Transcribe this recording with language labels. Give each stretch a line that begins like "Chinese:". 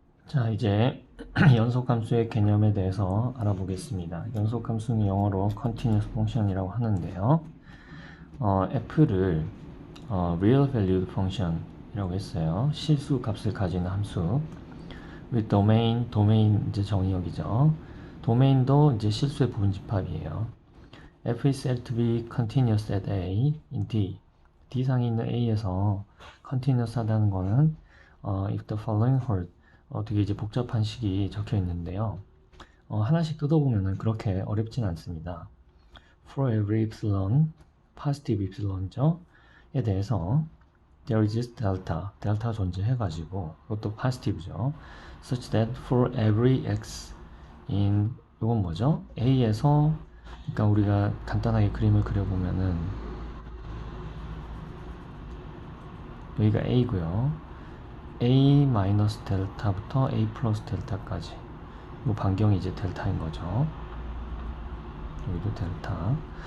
Korean: 자, 이제 연속함수의 개념에 대해서 알아보겠습니다. 연속함수는 영어로 continuous function이라고 하는데요. f를
English: real valued function
Korean: 이라고 했어요. 실수 값을 가지는 함수. with domain 이제 정의역이죠. 도메인도 이제 실수의 부분집합이에요.
English: f is said to be continuous at a in D
Korean: 상에 있는 a에서
English: continuous
Korean: 하다는 거는
English: if the following hold
Korean: 되게 이제 복잡한 식이 적혀 있는데요. 하나씩 뜯어보면은 그렇게 어렵진 않습니다.
English: For every epsilon, positive epsilon
Korean: 죠. 에 대해서
English: there exists delta
Korean: 존재해가지고 이것도 positive죠.
English: such that for every x in
Korean: 이건 뭐죠? A에서 그러니까 우리가 간단하게 그림을 그려보면은 여기가 A고요. A 마이너스 델타부터 A 플러스 델타까지 이 반경이 이제 델타인 거죠. 여기도 델타.